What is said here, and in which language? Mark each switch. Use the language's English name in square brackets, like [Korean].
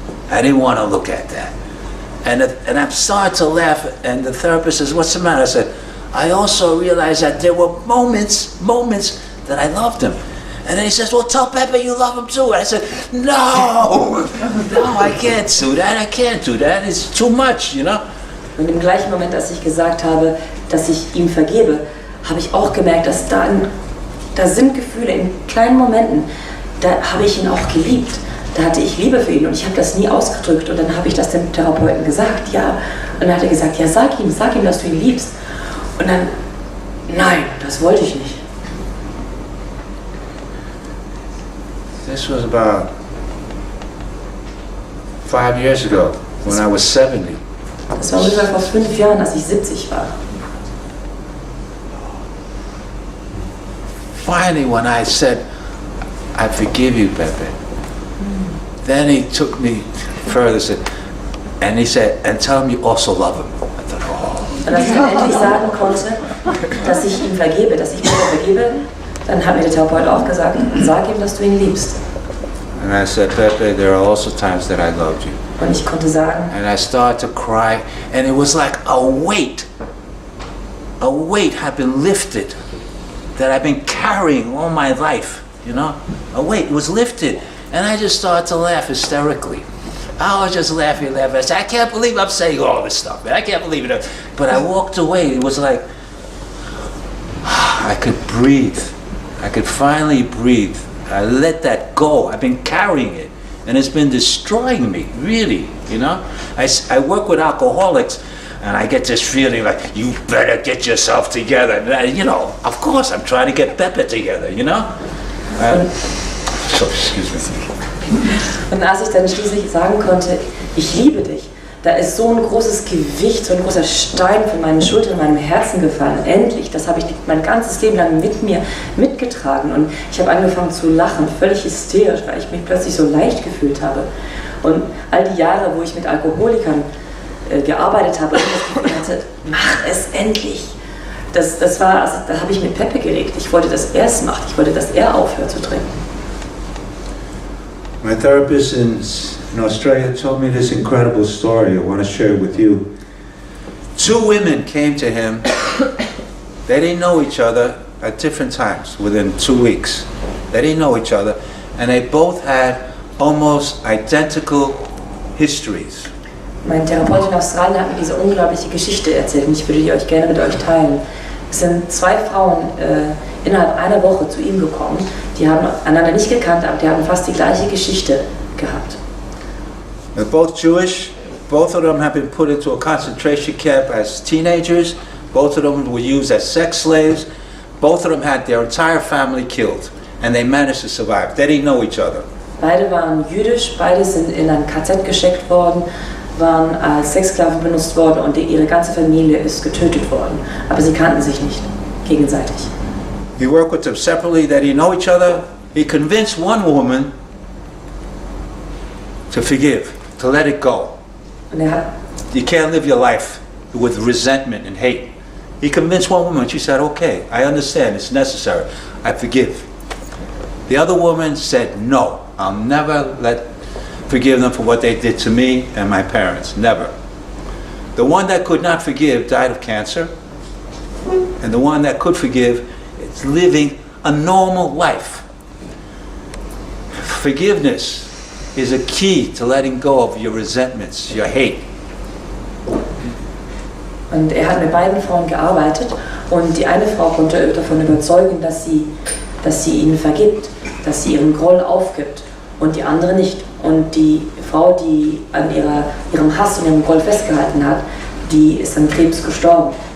[English] I didn't want to look at that. And I started to laugh, and the therapist says, what's the matter? I said, I also realized that there were moments that I loved him. And then he says, well, tell Pepe you love him too. And I said, no, I can't do that. I can't do that. It's too much, you know. [German] Und im gleichen Moment, als ich gesagt habe, dass ich ihm vergebe, habe ich auch gemerkt, dass da sind Gefühle in kleinen Momenten, da habe ich ihn auch geliebt. Da hatte ich Liebe für ihn und ich habe das nie ausgedrückt. Und dann habe ich das dem Therapeuten gesagt, ja. Und dann hat er gesagt, ja, sag ihm, dass du ihn liebst. Und dann, nein, das wollte ich nicht. [English] This was about 5 years ago, when I was 70. [German] Das war ungefähr vor 5 Jahren, als ich 70 war. [English] Finally, when I said, I forgive you, Pepe, then he took me further, and he said, and tell him you also love him. I thought, oh. [German] Und als ich dann endlich sagen konnte, dass ich ihm vergebe, dass ich mir vergebe, dann hat mir der Therapeut auch gesagt, sag ihm, dass du ihn liebst. [English] And I said, Pepe, there are also times that I loved you. [German] Und ich konnte sagen, [English] And I started to cry, and it was like a weight had been lifted that I've been carrying all my life, you know? A weight was lifted, and I just started to laugh hysterically. I was just laughing. I said, I can't believe I'm saying all this stuff, man. I can't believe it. But I walked away. It was like, I could breathe. I could finally breathe. I let that go. I've been carrying it, and it's been destroying me, really, you know? I work with alcoholics, and I get this feeling like, you better get yourself together. And I, you know, of course, I'm trying to get Pepe together, you know? So, excuse me. [German] und als ich dann schließlich sagen konnte, ich liebe dich, da ist so ein großes Gewicht, so ein großer Stein von meinen Schultern, in meinem Herzen gefallen. Endlich, das habe ich mein ganzes Leben lang mit mir mitgetragen. Und ich habe angefangen zu lachen, völlig hysterisch, weil ich mich plötzlich so leicht gefühlt habe. Und all die Jahre, wo ich mit Alkoholikern gearbeitet habe, und das Gefühl hatte, mach es endlich. Da habe ich mit Pepe geredet. Ich wollte, dass er es macht. Ich wollte, dass er aufhört zu trinken. [English] My therapist in Australia told me this incredible story. I want to share it with you. 2 women came to him. They didn't know each other at different times within 2 weeks. They didn't know each other, and they both had almost identical histories. [German] Mein Therapeut in Australien hat mir diese unglaubliche Geschichte erzählt und ich würde die euch gerne mit euch teilen. Es sind 2 Frauen innerhalb einer Woche zu ihm gekommen. Die haben einander nicht gekannt, aber die haben fast die gleiche Geschichte gehabt. [English] They're both Jewish. Both of them have been put into a concentration camp as teenagers. Both of them were used as sex slaves. Both of them had their entire family killed, and they managed to survive. They didn't know each other. [German] Beide waren jüdisch, beide sind in ein KZ geschickt worden, waren als Sexsklaven benutzt worden und ihre ganze Familie ist getötet worden. Aber sie kannten sich nicht gegenseitig. [English] He worked with them separately. They didn't know each other. He convinced one woman to forgive, to let it go. [German] Und er hat [English] You can't live your life with resentment and hate. He convinced one woman. She said, okay, I understand. It's necessary. I forgive. The other woman said, no, I'll never forgive them for what they did to me and my parents. Never. The one that could not forgive died of cancer. And the one that could forgive is living a normal life. Forgiveness is a key to letting go of your resentments, your hate. [German] Und er hat mit beiden Frauen gearbeitet und die eine Frau konnte davon überzeugen, dass sie ihnen vergibt, dass sie ihren Groll aufgibt. und die andere nicht. Und die Frau, die an ihrem Hass und ihrem Groll festgehalten hat, die ist an Krebs gestorben.